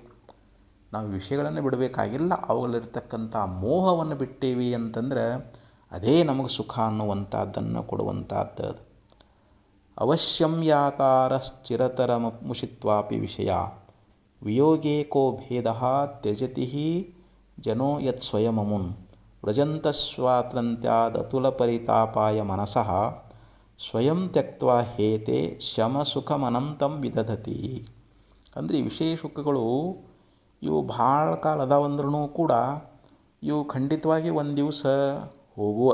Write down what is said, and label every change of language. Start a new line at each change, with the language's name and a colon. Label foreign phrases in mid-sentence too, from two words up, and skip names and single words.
Kannada: ನಾವು ವಿಷಯಗಳನ್ನು ಬಿಡಬೇಕಾಗಿಲ್ಲ, ಅವುಗಳಲ್ಲಿರ್ತಕ್ಕಂಥ ಮೋಹವನ್ನು ಬಿಟ್ಟೇವಿ ಅಂತಂದ್ರೆ ಅದೇ ನಮಗೆ ಸುಖ ಅನ್ನುವಂಥದ್ದನ್ನು ಕೊಡುವಂಥದ್ದು.
Sanskrit: ಅವಶ್ಯಂ ಯಾತಾರಶ್ಚಿರತರ ಮುಷಿತ್ವಾಪಿ ವಿಷಯ ವಿಯೋಗೇಕೋ ಭೇದ ತ್ಯಜತಿ ಜನೋ ಯತ್ ಸ್ವಯಮಮುನ್ ವ್ರಜಂತ ಸ್ವಾತಂತ್ರ್ಯಾದತುಲಪರಿತಾಪಾಯ ಮನಸಃ ಸ್ವಯಂ ತ್ಯಕ್ತ್ವಾ ಹೇತೆ ಶಮಸುಖಮನಂತಂ ವಿದಧತಿ.
Kannada: ಅಂದರೆ ಈ ವಿಷಯ ಸುಖಗಳು ಇವು ಭಾಳ ಕಾಲ ಅದಾವಂದ್ರೂ ಕೂಡ ಇವು ಖಂಡಿತವಾಗಿ ಒಂದು ದಿವಸ ಹೋಗುವ.